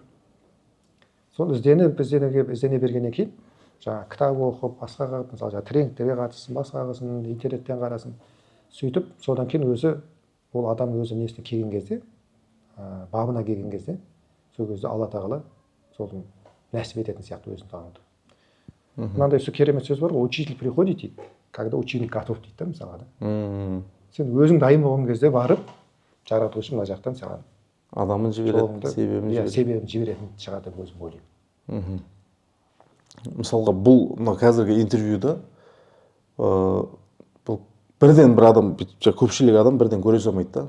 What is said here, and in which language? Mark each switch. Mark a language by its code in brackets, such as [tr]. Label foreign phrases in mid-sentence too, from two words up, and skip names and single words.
[kk] Сол іздене бергеннен кейін, жаңағы кітап оқып, басқа мысалы тренингтерге қатыссын, басқа қылсын, интернеттен қарасын. Сөйтіп, содан кейін өзі ол адам өзі несіне келген кезде, бабына келген кезде, сол кезде Алла тағала сол нәсіп ететін сияқты өзін тануды. Мынандай керемет сөз бар ғой, [ru] учитель приходит [kk] дейді, [ru] когда ученик готов [kk] дейді да мысалға да. Сен өзің дайын болған кезде барып, жаратушы мына жақтан саған адамын жібереді, себебін жіберетін шығар деп өзім ойлаймын. Мысалға бұл қазіргі интервьюда бірден бір адам, көпшілік адам бірден көре салмайды да.